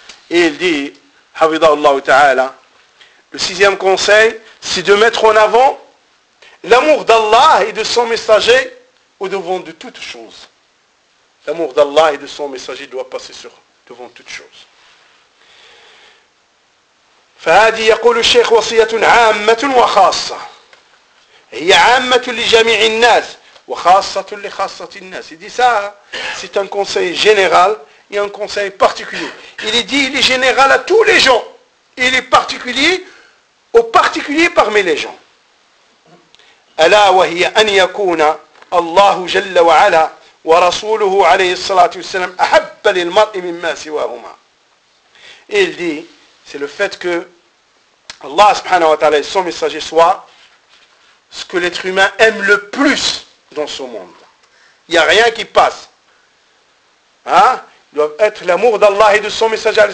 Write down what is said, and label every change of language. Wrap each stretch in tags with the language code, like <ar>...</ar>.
<fr>Et il dit, hafidhahullah ta'ala, le sixième conseil, c'est de mettre en avant l'amour d'Allah et de son messager au devant de toutes choses. L'amour d'Allah et de son messager doit passer sur devant toutes choses.</fr> <ar>فهذه يقول الشيخ وصية عامة وخاصة هي عامة لجميع الناس وخاصة لخاصة الناس.</ar> <fr>Il dit ça, c'est un conseil général et un conseil particulier. Il est dit, il est général à tous les gens. Il est particulier aux particuliers parmi les gens.</fr> <ar>ألا وهي أن يكون الله جل وعلا ورسوله عليه الصلاة والسلام أحب للمرء مما سواهما.</ar> <fr>Il dit, c'est le fait que Allah subhanahu wa ta'ala et son messager soit ce que l'être humain aime le plus dans ce monde. Il n'y a rien qui passe. Il doit être l'amour d'Allah et de son messager.</fr>